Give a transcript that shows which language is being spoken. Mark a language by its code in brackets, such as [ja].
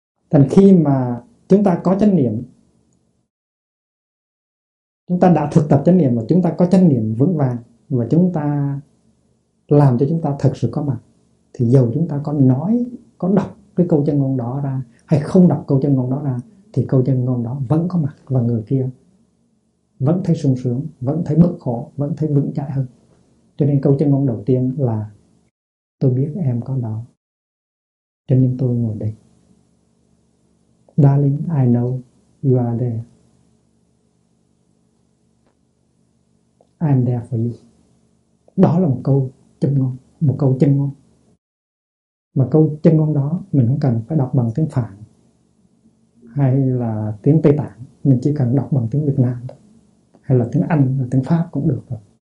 [vi] Thành khi mà chúng ta có chánh niệm, chúng ta đã thực tập chánh niệm và chúng ta có chánh niệm vững vàng và chúng ta làm cho chúng ta thật sự có mặt, thì dù chúng ta có nói, có đọc cái câu chân ngôn đó ra hay không đọc câu chân ngôn đó ra thì câu chân ngôn đó vẫn có mặt và người kia vẫn thấy sung sướng, vẫn thấy bớt khổ, vẫn thấy vững chãi hơn. Cho nên câu chân ngôn đầu tiên là: tôi biết em có đó, cho nên tôi ngồi đây. [en] Darling, I know you are there. I'm there for you. [vi] Đó là một câu chân ngôn, một câu chân ngôn. Mà câu chân ngôn đó mình không cần phải đọc bằng tiếng Phạn hay là tiếng Tây Tạng, mình chỉ cần đọc bằng tiếng Việt Nam thôi, hay là tiếng Anh, là tiếng Pháp cũng được rồi.